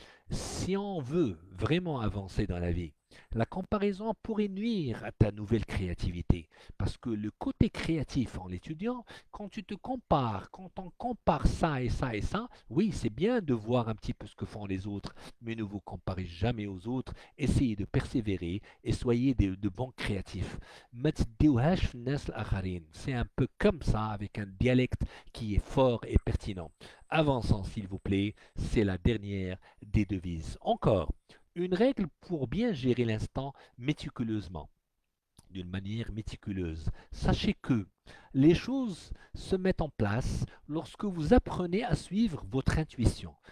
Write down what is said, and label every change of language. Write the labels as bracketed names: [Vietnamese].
[French] Si on veut vraiment avancer dans la vie, la comparaison pourrait nuire à ta nouvelle créativité. Parce que le côté créatif en l'étudiant, quand tu te compares, quand on compare ça et ça et ça, oui, c'est bien de voir un petit peu ce que font les autres, mais ne vous comparez jamais aux autres. Essayez de persévérer et soyez de bons créatifs. [Arabic] ما تديوهاش في الناس الآخرين. [French] C'est un peu comme ça, avec un dialecte qui est fort et pertinent. Avançons, s'il vous plaît, c'est la dernière des devises. Encore, une règle pour bien gérer l'instant méticuleusement, d'une manière méticuleuse. Sachez que les choses se mettent en place lorsque vous apprenez à suivre votre intuition.